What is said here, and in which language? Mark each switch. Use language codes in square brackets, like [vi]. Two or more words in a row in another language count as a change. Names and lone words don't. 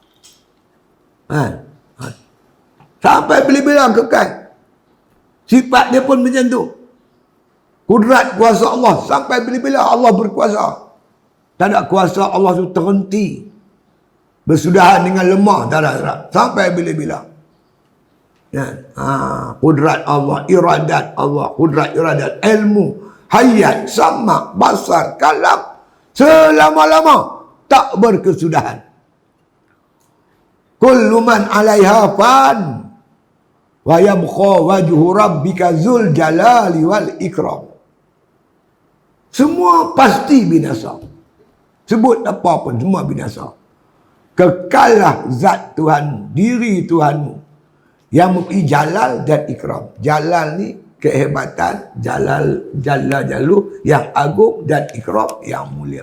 [ms] Sampai bila-bila kekal. Sifat dia pun macam tu. Kudrat kuasa Allah sampai bila-bila Allah berkuasa. Tak ada kuasa Allah tu terhenti. Bersudahan dengan lemah. Tak ada. Sampai bila-bila. Kudrat Allah, iradat Allah, kudrat iradat, ilmu, hayat, sama, basar, kalam. Selama-lama tak berkesudahan. [ar] كل من عليها فان ويبقى وجه ربك ذو الجلال والإكرام. [ms] Semua pasti binasa. Sebut apa pun semua binasa. Kekallah zat Tuhan, diri Tuhanmu yang mempunyai jalal dan ikram. Jalal ni kehebatan, jalal jalu yang agung dan ikram yang mulia.